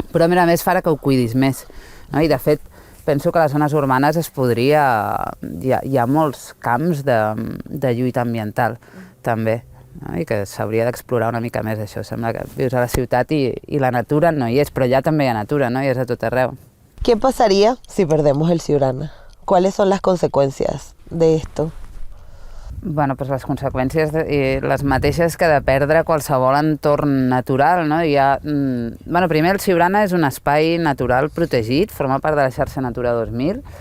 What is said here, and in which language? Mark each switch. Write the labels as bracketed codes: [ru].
[ca] Però a més farà que ho cuidis més, no? I de fet penso que a les zones urbanes es podria... Hi ha molts camps de lluita ambiental també, no? I que s'hauria d'explorar una mica més això. Sembla que vius a la ciutat i la natura no hi és, però allà també hi ha natura, no? I és a tot arreu. [es] ¿Qué pasaría si perdemos el Siurana? ¿Cuáles son las consecuencias de esto? [ca] Bueno, pues les conseqüències les mateixes que de perdre qualsevol entorn natural, no? Bueno, primer, el Siurana és un espai natural protegit, forma part de la xarxa Natura 2000.